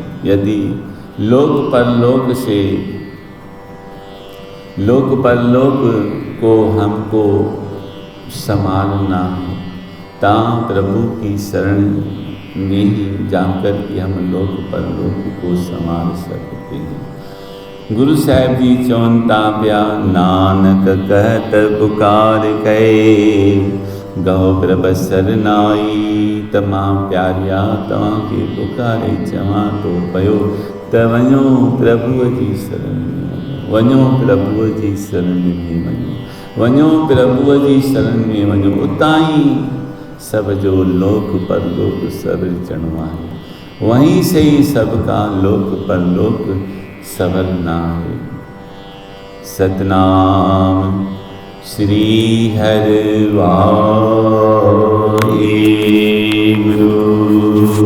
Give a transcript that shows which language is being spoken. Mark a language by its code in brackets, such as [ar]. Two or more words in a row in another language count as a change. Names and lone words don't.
[hi] यदि लोक परलोक से, लोक परलोक को हमको संभालना है, ता प्रभु की शरण में ही जाकर के हम लोक परलोक को संभाल सकते हैं। [sd] गुरु साहिब जी चवंदा पिया, [pa] नानक कहत पुकार कए, गहो प्रभ सरनाई। [sd] तमाम प्यारिया तव्हांखे पुकारे चवां थो पियो त वञो प्रभुअ जी शरण में, वञो प्रभुअ जी शरण में वञो, वञो प्रभुअ जी शरण में वञो। उतां ई सब जो लोक परलोक सब चढ़ो आहे, [hi] वहीं से ही सबका लोक परलोक संवरना है। [pa] सतनाम श्री हरि वाहे गुरु।